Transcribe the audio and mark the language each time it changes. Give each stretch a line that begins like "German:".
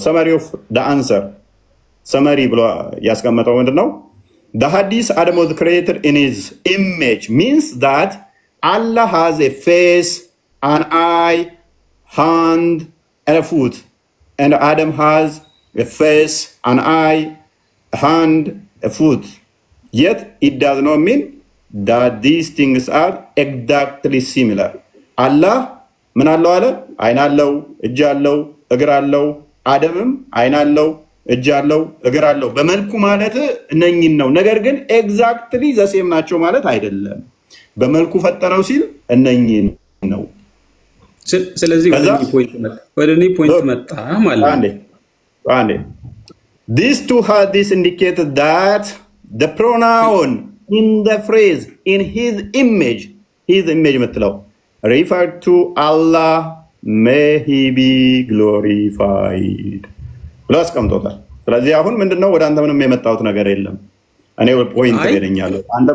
Amharic: ሰመሪ ኦፍ ደ አንሰር ሰመሪ ብሎ ያስቀመጠው ምንድነው?
English: The hadith Adam was created in his image means that Allah has a face, an eye, hand, and a foot. And Adam has a face, an eye, a hand, a foot. Yet it does not mean that these things are exactly similar.
Amharic: Allah ምን አለው አለ? አይን አለው፣ እጅ አለው፣ እግር አለው። አደምም አይን አለው፣ እጅ አለው፣ እግር አለው። በመልኩ ማለት እነኝን ነው። ነገር ግን ኤግዛክትሊ ዘሴም ናቸው ማለት አይደለም። በመልኩ ፈጠረው ሲል እነኝን ነው። ስለዚህ ወደ እኔ ፖይንት መጣ ማለት
English: ነው። These two hadiths indicate that the pronoun in the phrase in his image ምትለው refer to Allah, may he be glorified
Amharic: ብሎ አስቀምጦታል። ስለዚህ አሁን ምንድነው ወደ አንተ ምንም የመጣሁት ነገር የለም። እኔ ፖይንት ገደኛለሁ። አንተ